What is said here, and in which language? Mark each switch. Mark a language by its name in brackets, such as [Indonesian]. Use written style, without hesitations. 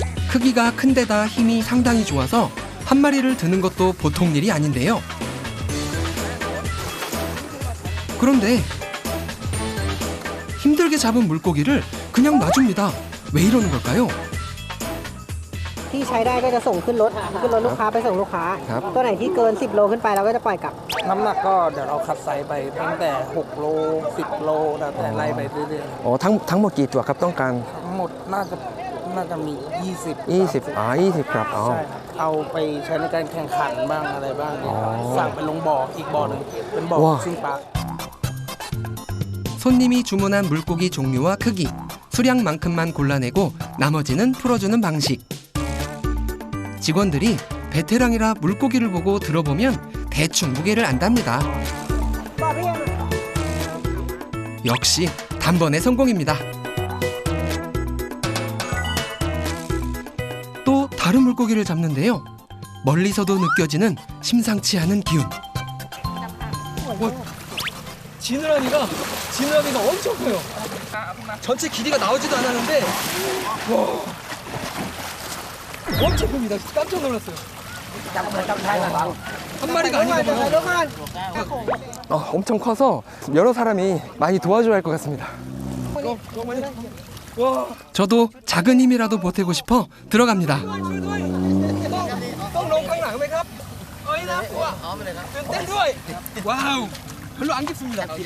[Korean] 크기가 큰데다 힘이 상당히 좋아서 한 마리를 드는 것도 보통 일이 아닌데요. 그런데 힘들게 잡은 물고기를 그냥 놔줍니다. 왜 이러는 걸까요? [Thai] ที่ใช้ได้ก็จะส่งขึ้นรถลูกค้าไปส่งลูกค้า ครับ ตัวไหนที่เกิน10โลขึ้นไปเราก็จะปล่อยกลับ น้ำหนักก็เดี๋ยวเราคัดไซส์ไปตั้งแต่6โล10โลแล้วแต่ไล่ไปเรื่อย ทั้งหมดกี่ตัวครับต้องการ ๆทั้งหมดน่าจะมี20 20ครับ ใช่เอาไปใช้ในการแข่งขันบ้างอะไรบ้างเนี่ยสั่งไปลงบ่ออีกบ่อหนึ่งเป็นบ่อ ว้า ซิ่งปลา [Korean] 손님이 주문한 물고기 종류와 크기, 수량만큼만 골라내고 나머지는 풀어주는 방식. 직원들이 베테랑이라 물고기를 보고 들어보면 대충 무게를 안답니다. 역시 단번에 성공입니다. 또 다른 물고기를 잡는데요. 멀리서도 느껴지는 심상치 않은 기운. 지느러미가 엄청 커요. 전체 길이가 나오지도 않았는데 와, 엄청 큽니다. 깜짝 놀랐어요. 한 마리가 아니거든요. 엄청 커서 여러 사람이 많이 도와줘야 할 것 같습니다. 와, 저도 작은 힘이라도 보태고 싶어 들어갑니다. [Thai] ต้องลงข้างหลังไหมครับเอ้ยน่ากลัวตื่นเต้นด้วย ว้าว [Korean] 별로 안 깊습니다.